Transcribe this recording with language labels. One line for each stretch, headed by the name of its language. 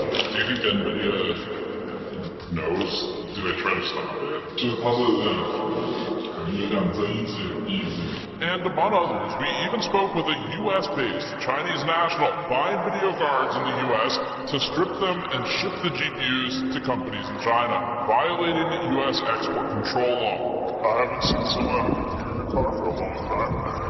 English: Do you think Nvidia knows? Do they try to stop it?
Chinese: 就是它是有点睁一只眼闭一只眼。
English: And among others, we even spoke with a US-based Chinese national buying video cards in the US to strip them and ship the GPUs to companies in China, violating US export control law. I haven't seen someone in a car for a long time.